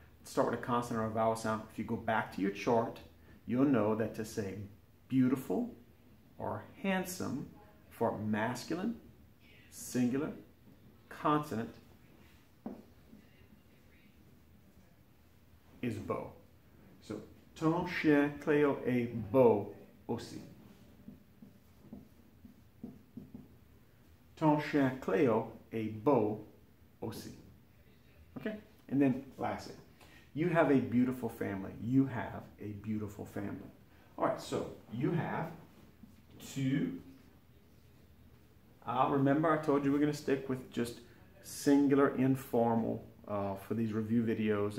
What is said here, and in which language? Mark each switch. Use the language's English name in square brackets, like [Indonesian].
[English] Start with a consonant or a vowel sound. If you go back to your chart, you'll know that to say beautiful or handsome for masculine, singular, consonant is beau. [French] So, ton chien Cléo est beau aussi. Ton chien Cléo est beau aussi. [English] Okay? And then lastly, you have a beautiful family. You have a beautiful family. All right, so you have two. Remember, I told you we're going to stick with just singular, informal for these review videos.